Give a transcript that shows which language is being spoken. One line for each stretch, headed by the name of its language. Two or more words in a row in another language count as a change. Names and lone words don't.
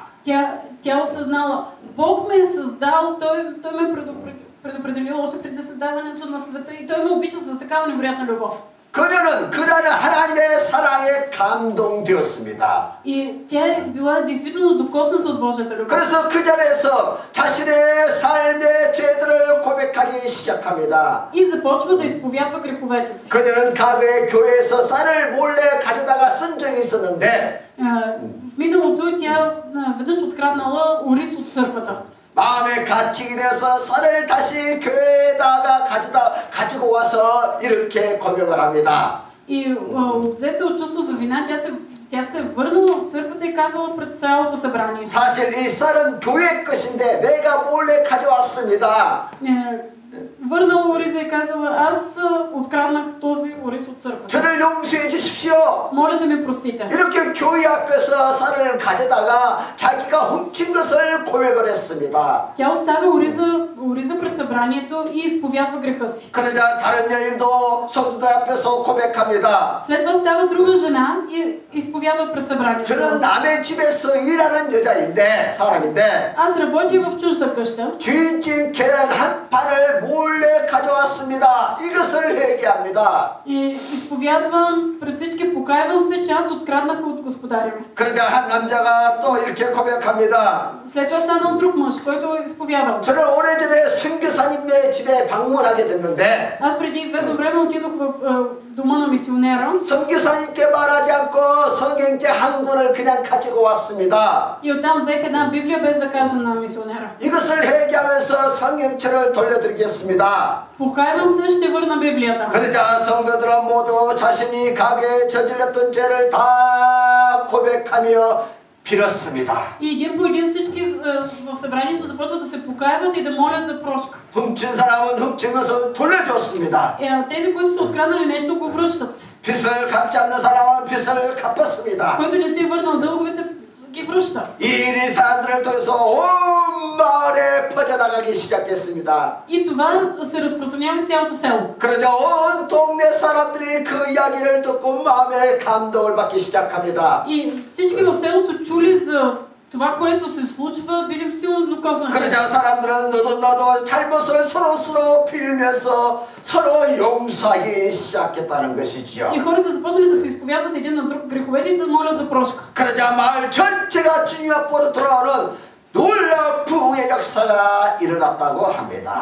Bulgarian: Тя осъзнала, Бог ме е създал, Той ме е предопределил още преди създаването на света и Той ме обича с такава невероятна любов.
Korean: 그녀는 그라는 하나님의 사랑에 감동되었습니다.
Bulgarian: И тя е била действително докосната от Божията любов.
Korean: 그래서 그 자리에서 자신의 삶의 죄들을 고백하기 시작합니다.
Bulgarian: И започва да изповядва греховете си.
Korean: 그녀는 과거에 교회에서 쌀을 몰래 가져다가 쓴 적이 있었는데
Bulgarian: В миналото тя веднъж откраднала ориз от църквата.
Korean: 마음에 갇히게 돼서 쌀을 다시 교회에다가 가지고 와서 이렇게 고백을 합니다.
Bulgarian: И обзета от чувство за вина, тя се върнала в църквата и казала пред цялото събрание.
Korean: 사실 이 쌀은 교회 것인데 내가 몰래 가져왔습니다.
Bulgarian: Върнала ориза и казала, аз откраднах този ориз от църквата.
Korean: 저를 용서해 주십시오.
Bulgarian: Моля да ми простите.
Korean: 이렇게 교회 앞에서 쌀을 가져다가 자기가 훔친 것을 고백을 했습니다.
Bulgarian: Тя оставя ориза пред събранието и изповядва греха си.
Korean: 그러자 다른 여인도 성도들 앞에서 고백합니다.
Bulgarian: След това става друга жена и изповядва пред събранието.
Korean: 저는 남의 집에서 일하는 사람인데
Bulgarian: Аз работя в чужда къща.
Korean: 주인집 계란 한 판을 몰래 가져왔습니다. 이것을 회개합니다.
Bulgarian: И изповядвам пред всички, покайвам се, че аз откраднах от господаря ми.
Korean: 그러자 한 남자가 또 이렇게 고백합니다.
Bulgarian: След това станал друг мъж, който е изповядал.
Korean: 저는 오래전에 선교사님의 집에 방문하게 됐는데
Bulgarian: Аз преди известно време отидох в дома на мисионера.
Korean: 선교사님께 말하지 않고 성경책 한 권을 그냥 가지고 왔습니다.
Bulgarian: И оттам взех една Библия без да кажа на мисионера.
Korean: 이것을 회개하면서 성경책을 돌려드리겠습니다.
Bulgarian: Покайвам се, ще върна Библията.
Korean: 그러자 성도들은 모두 자신이 과거에 저질렀던 죄를 다 고백하며 빌었습니다.
Bulgarian: И един по един всички в събранието започват да се покаяват и да молят за прошка.
Korean: 훔친 사람은 훔친 것을 돌려줬습니다.
Bulgarian: Тези, които са откраднали нещо, го връщат.
Korean: 빚을 갚지 않는 사람은 빚을 갚았습니다.
Bulgarian: Който не си е върнал дълговете, ги връща.
Korean: 이 일이 사람들을 통해서 온 마을에 퍼져나가기 시작했습니다.
Bulgarian: И това се разпространява в цялото село.
Korean: 그러자 온 동네 사람들이 그 이야기를 듣고 마음에 감동을 받기 시작합니다.
Bulgarian: И всички в селото чули за това, което се случва, били силно доказано.
Korean: 그러자 사람들은 너도 나도 잘못을 서로 빌면서 서로 용서하기 시작했다는 것이지요.
Bulgarian: И хората започнали да се изповядват един на друг греховете и да молят за прошка.
Korean: 그러자 마을 전체가 주님 앞으로 돌아오는 놀라운 부흥의 역사가 일어났다고 합니다.